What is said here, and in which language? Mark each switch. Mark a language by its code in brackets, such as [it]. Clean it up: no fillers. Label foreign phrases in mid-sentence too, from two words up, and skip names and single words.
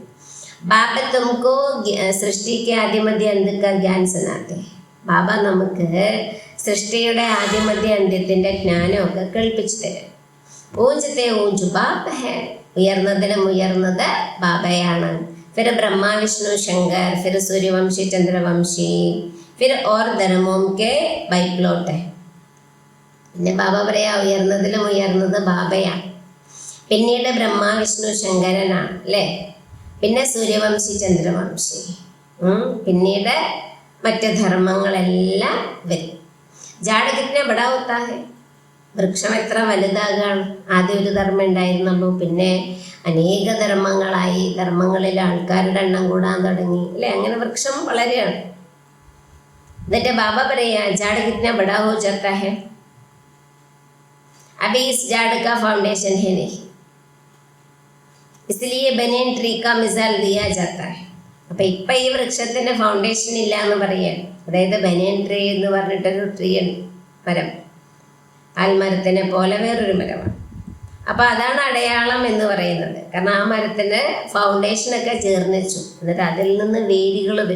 [hi] बाबा तुमको सृष्टि के आदि मध्य अंत का ज्ञान सुनाते. [ml] ബാബ നമുക്ക് സൃഷ്ടിയുടെ ആദ്യമധ്യ അന്ത്യത്തിൻ്റെ ജ്ഞാനമൊക്കെ കേൾപ്പിച്ചു തരും. [hi] ऊँचे ते ऊँचा बाबा है. [ml] ഉയർന്നതിലും ഉയർന്നത് ബാബയാണ്. [hi] फिर ब्रह्मा विष्णु शंकर, फिर सूर्यवंशी चंद्रवंशी, फिर और धर्मों के बाइप्लोट है. [ml] പിന്നെ ബാബ പറയാ ഉയർന്നതിലും ഉയർന്നത് ബാബയാണ്. പിന്നീട് ബ്രഹ്മ വിഷ്ണു ശങ്കരനാണ് അല്ലേ? പിന്നെ സൂര്യവംശി ചന്ദ്രവംശി, പിന്നീട് മറ്റ് ധർമ്മങ്ങളെല്ലാം വരും. [hi] झाड़ कितना बड़ा होता है. [ml] വൃക്ഷം എത്ര വലുതാകാണ്. ആദ്യം ഒരു ധർമ്മം ഉണ്ടായിരുന്നുള്ളൂ, പിന്നെ അനേക ധർമ്മങ്ങളായി. ധർമ്മങ്ങളിൽ ആൾക്കാരുടെ എണ്ണം കൂടാൻ തുടങ്ങി അല്ലേ? അങ്ങനെ വൃക്ഷം വളരെയാണ്. എന്നിട്ട് ബാബ പറയാ [hi] झाड़ कितना बड़ा हो जाता है. अभी इस झाड़ का फाउंडेशन है नहीं, इसलिए [en] banyan tree [hi] का मिसाल दिया जाता है. [ml] അപ്പം ഇപ്പം ഈ വൃക്ഷത്തിൻ്റെ ഫൗണ്ടേഷൻ ഇല്ല എന്ന് പറയുകയാണ്. അതായത് [en] banyan tree [ml] എന്ന് പറഞ്ഞിട്ടൊരു ട്രീ മരം, ആൽമരത്തിനെ പോലെ വേറൊരു മരമാണ്. അപ്പോൾ അതാണ് അടയാളം എന്ന് പറയുന്നത്. കാരണം ആ മരത്തിൻ്റെ ഫൗണ്ടേഷനൊക്കെ ചേർന്ന് വെച്ചു. എന്നിട്ട് അതിൽ നിന്ന് വേരുകൾ വരും.